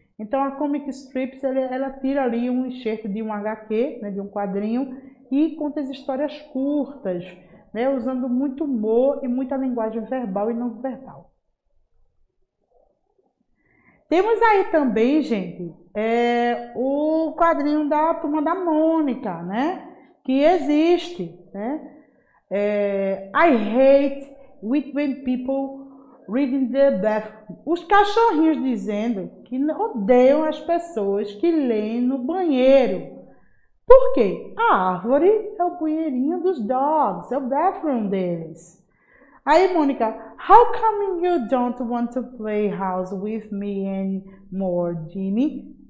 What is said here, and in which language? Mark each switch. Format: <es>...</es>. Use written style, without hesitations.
<pt>Então a Comic Strips, ela tira ali um enxerto de um HQ, né, de um quadrinho, e conta as histórias curtas, né, usando muito humor e muita linguagem verbal e não verbal. Temos aí também, gente, o quadrinho da Turma da Mônica, né, que existe, né?</pt> <en>I hate when people reading the bathroom.</en> <pt>Os cachorrinhos dizendo que odeiam as pessoas que leem no banheiro. Por quê? A árvore é o banheirinho dos dogs, é o bathroom deles.</pt> <en>Aí, Mônica, how come you don't want to play house with me anymore, Jimmy?</en>